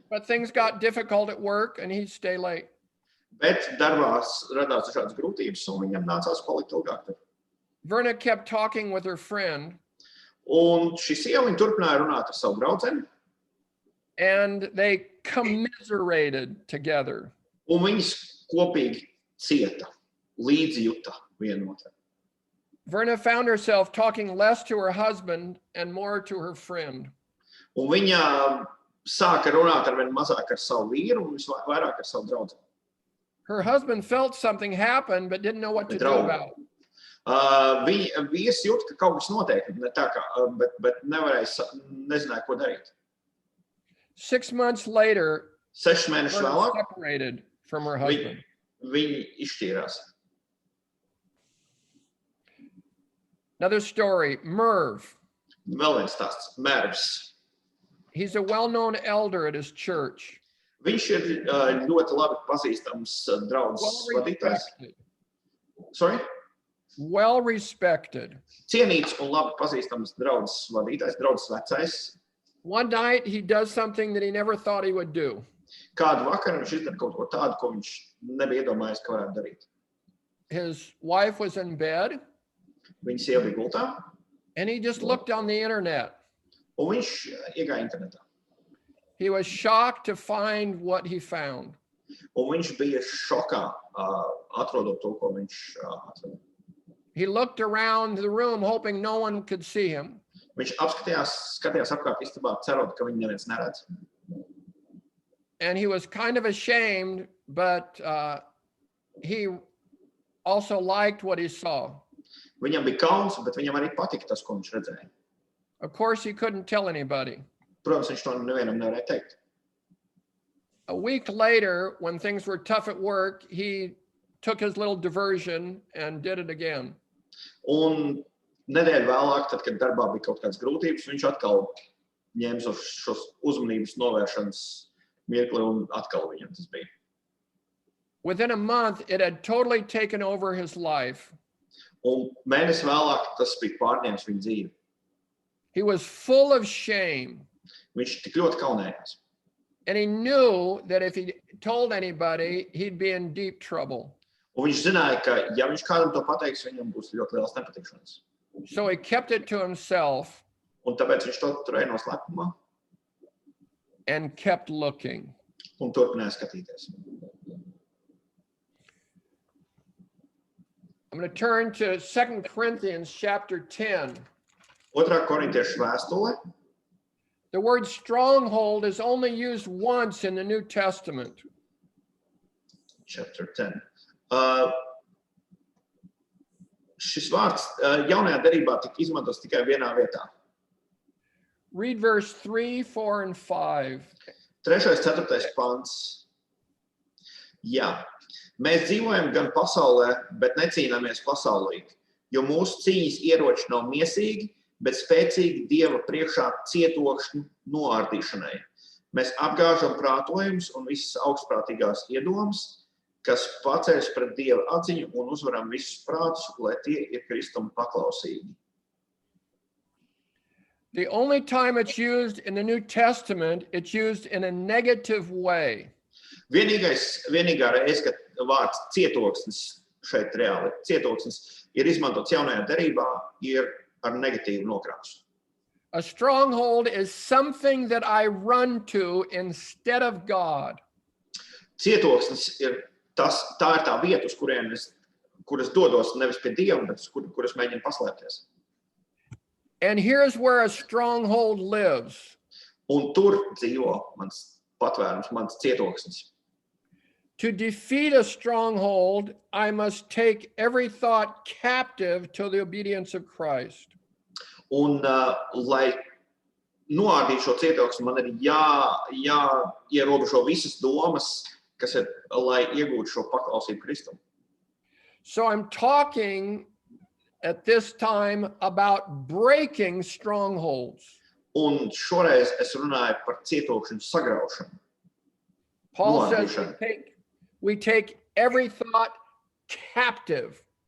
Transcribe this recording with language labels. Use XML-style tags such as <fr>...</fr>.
<en>but things got difficult at work and he'd stay late.</en> <lv>Bet darbā radās dažādas grūtības, un viņam nācās palikt ilgāk. tur.</lv> <en>Verna kept talking with her friend,</en> <lv>Un šī sieva viņa turpināja runāt ar savu draudzeni,</lv> <en>and they commiserated together.</en> <lv>un viņas kopīgi cieta, līdzjūta viena otru.</lv> <en>Verna found herself talking less to her husband and more to her friend.</en> <lv>Un viņa sāka runāt ar vien mazāk ar savu vīru un vairāk ar savu draudzeni.</lv> <en>Her husband felt something happened but didn't know what to do</en> <lv>Draugu.</lv> <en>about it.</en> <lv>Viņa vīrs jūt, ka kaut kas notiek, ne tā kā, bet nezināja, ko darīt.</lv> <en>6 months later,</en> <lv>6 mēnešus</lv> <en>Verna</en> <lv>vēlāk</lv> <en>separated from her husband.</en> <lv>viņi izšķīrās.</lv> <en>Another story, Merv.</en> <lv>Vēl viens stāsts, Mervs.</lv> <en>He's a well-known elder at his church.</en> <lv>Viņš ir ļoti labi pazīstams draudzes vadītājs.</lv> <en>Well-respected. Sorry? Well-respected.</en> <lv>Cienīts un labi pazīstams draudzes vadītājs, draudzes vecais.</lv> <en>One night he does something that he never thought he would do.</en> <lv>Kādu vakaru viņš izdara kaut ko tādu, ko viņš nebija iedomājies, ka varētu darīt.</lv> <en>His wife was in bed,</en> <lv>Viņa sieva bija gultā,</lv> <en>and he just looked on the internet.</en> <lv>un viņš iegāja internetā.</lv> <en>He was shocked to find what he found.</en> <lv>Un viņš bija šokā, atrodot to, ko viņš atrada.</lv> <en>He looked around the room hoping no one could see him.</en> <lv>Viņš skatījās apkārt istabā, cerot, ka viņu neviens neredz.</lv> <en>And he was kind of ashamed, but he also liked what he saw.</en> <lv>Viņam bija kauns, bet viņam arī patika tas, ko viņš redzēja.</lv> <en>Of course, he couldn't tell anybody.</en> <lv>Protams, viņš to nevienam nevarēja teikt.</lv> <en>A week later, when things were tough at work, he took his little diversion and did it again.</en> <lv>Un nedēļu vēlāk, tad, kad darbā bija kaut kādas grūtības, viņš atkal ņēma šos uzmanības novēršanas mirkli, un atkal viņam tas bija.</lv> <en>Within a month, it had totally taken over his life.</en> <lv>Un mēnesi vēlāk tas bija pārņēmis viņa dzīvi.</lv> <en>He was full of shame.</en> <lv>Viņš tik ļoti kaunējās.</lv> <en>And he knew that if he told anybody, he'd be in deep trouble.</en> <lv>Un viņš zināja, ka ja viņš kādam to pateiks, viņam būs ļoti liels nepatikšanas.</lv> <en>So he kept it to himself</en> <lv>Un tāpēc viņš to turēja noslēpumā</lv> <en>and kept looking.</en> <lv>un turpināja skatīties.</lv> <en>I'm going to turn to 2 Corinthians chapter 10.</en> <lv>Otrā korintiešu vēstule,</lv> <en>The word stronghold is only used once in the New Testament. Chapter 10.</en> <lv>Šis vārds jaunajā derībā tika izmantots tikai vienā vietā.</lv> <en>Read verse 3, 4, and 5.</en> <lv>3. 4. pants. Jā, mēs dzīvojam gan pasaulē, bet necīnāmies pasaulīgi, jo mūsu cīņas ieroči nav miesīgi, bet spēcīgi Dieva priekšā cietokšņu noārdīšanai. Mēs apgāžam prātojumus un visas augstprātīgās iedomas, kas paceļas pret Dieva atziņu un uzvaram visus prātus, lai tie ir Kristum paklausīgi.</lv> <en>The only time it's used in the New Testament, it's used in a negative way.</en> <lv>Vienīgā reize, kad vārds cietoksnis šeit reāli, cietoksnis ir izmantots jaunajā derībā, ir ar negatīvu nokrāsu.</lv> <en>A stronghold is something that I run to instead of God.</en> <lv>Cietoksnis ir tā ir tā vieta, uz kuras dodos nevis pie Dieva, bet kuras mēģinu paslēpties.</lv> <en>And here's where a stronghold lives.</en> <lv>Un tur dzīvo mans patvērums, mans cietoksnis.</lv> <en>To defeat a stronghold, I must take every thought captive to the obedience of Christ.</en> <lv>Un, lai noārdītu šo cietoksni, man ir jāierobežo visas domas, kas ir, lai iegūtu šo paklausību Kristum.</lv> <en>So I'm talking at this time about breaking strongholds.</en> <lv>Un šoreiz es runāju par cietokšņu sagraušanu.</lv> <en>Paul says we take every thought captive.</en>